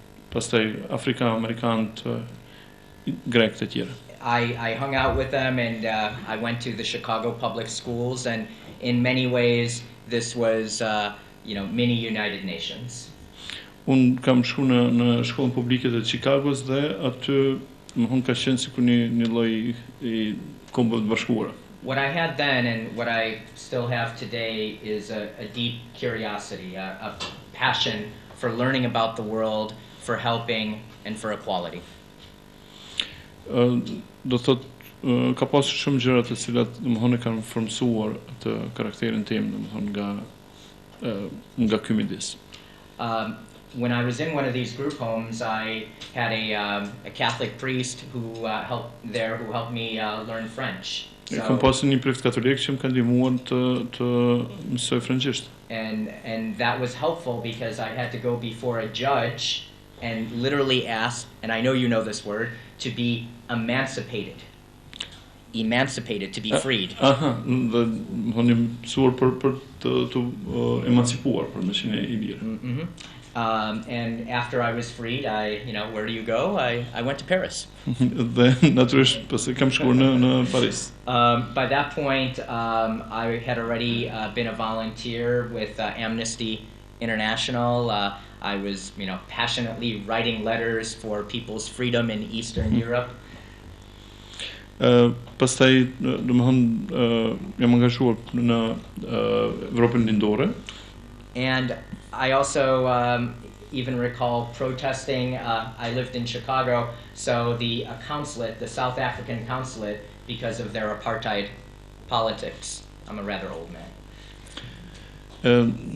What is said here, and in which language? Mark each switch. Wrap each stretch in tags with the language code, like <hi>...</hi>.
<sq>Pastaj Afrikan Amerikan, grek të tjerë.</sq> <en>I hung out with them, and I went to the Chicago public schools, and in many ways this was mini United Nations.</en> <sq>Unë kam shku në shkollën publike të Chicagos dhe aty më ka qenë sikur një lloj I Kombeve të Bashkuara.</sq> <en>What I had then and what I still have today is a deep curiosity, a passion for learning about the world, for helping, and for equality.</en> <sq>Do thot ka pasur shumë gjëra të cilat domethënë kanë formsuar atë karakterin tim, domethënë nga ky midis.</sq> <en>When I was in one of these group homes, I had a Catholic priest who helped me learn French.</en> <sq>Kam pasur një preft katolik që më ka ndihmuar të mësoj frangjisht.</sq> <en>and that was helpful because I had to go before a judge and literally ask, and I know you know this word, to be emancipated, to be freed.</en> <sq>Dhe më mësuar për të emancipuar, për me qenë I lirë.</sq> <en>And after I was freed, where do you go? I went to Paris.</en> <sq>Dhe natyrisht pasi kam shkuar në Paris.</sq> <en>By that point, I had already been a volunteer with Amnesty International. I was, passionately writing letters for people's freedom in Eastern Europe.</en> <sq>Pastaj, jam angazhuar në Evropën Lindore.</sq> <en>And I also even recall protesting. I lived in Chicago, so the consulate, the South African consulate, because of their apartheid politics. I'm a rather old man.</en>